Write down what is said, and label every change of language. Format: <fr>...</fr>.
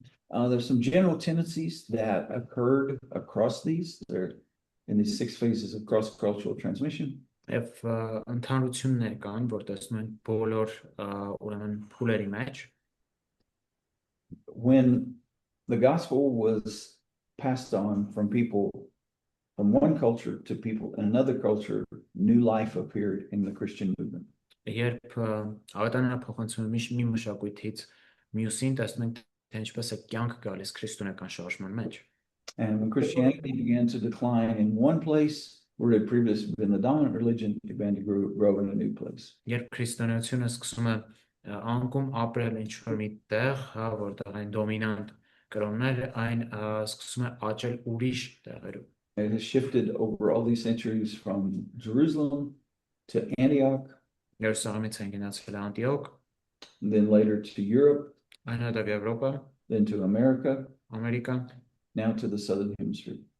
<en>There's some general tendencies that occurred across these. They're in these 6 phases of cross-cultural transmission.</en> <hy>Եվ ընդհանրություններ կան, որ տեսնում են բոլոր ուրեմն փուլերի մեջ։</hy> <en>When the gospel was passed on from people from one culture to people in another culture, new life appeared in the Christian movement.</en> <hy>Երբ ավետարանը փոխանցվում է մի մշակույթից մյուսին, տեսնում ենք թե ինչպես է կյանք գալիս քրիստոնեական շարժման մեջ։</hy> <en>And when Christianity began to decline in one place, where it had previously been the dominant religion, it began to grow in a new place.</en> <hy>Երբ քրիստոնեությունը սկսում է անկում ապրել ինչ-որ մի տեղ, որտեղ այն դոմինանտ կրոններ, այն սկսում է աճել ուրիշ տեղերում։</hy> <en>It has shifted over all these centuries from Jerusalem to Antioch,</en> <hy>Երուսաղեմից են գնացել Անտիոք,</hy> <en>and then later to Europe,</en> <hy>այնուհետև Եվրոպա,</hy> <en>then to America,</en> <hy>Ամերիկա,</hy> <en>now to the southern hemisphere.</en>